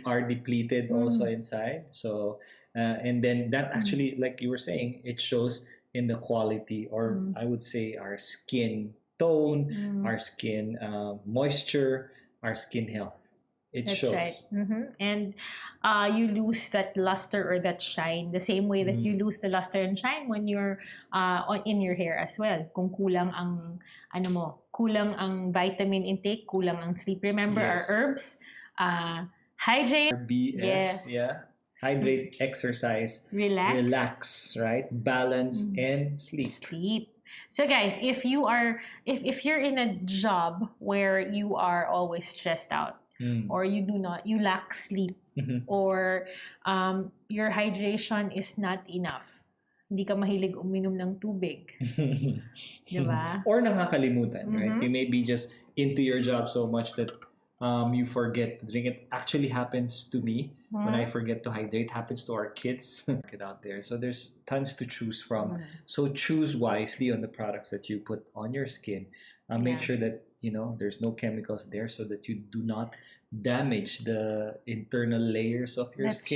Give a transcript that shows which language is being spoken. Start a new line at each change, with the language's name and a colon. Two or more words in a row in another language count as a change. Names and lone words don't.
English: are depleted also inside. So and then that actually, like you were saying, it shows in the quality, or I would say our skin tone, our skin moisture, our skin health. It That's shows. right. And you lose that luster or that shine the same way that you lose the luster and shine when you're in your hair as well.
Filipino: Kung kulang ang kulang ang
English: vitamin intake,
Filipino: kulang ang sleep.
English: Remember Yes. our herbs, hydrate, BS, yeah. Hydrate, exercise, relax, right? Balance and sleep. So guys, if you're in a job where you are always stressed out, or you lack sleep, or your hydration is not enough,
Filipino: hindi ka mahilig uminom ng tubig, diba? Or nakakalimutan,
English: right? You may be just into your job so much that you forget to drink. It actually happens to me when I forget to hydrate. Happens to our kids get out there. So there's tons to choose from. So choose wisely on the products that you put on your skin. Make sure that there's no chemicals there, so that you do not damage the internal layers of your skin.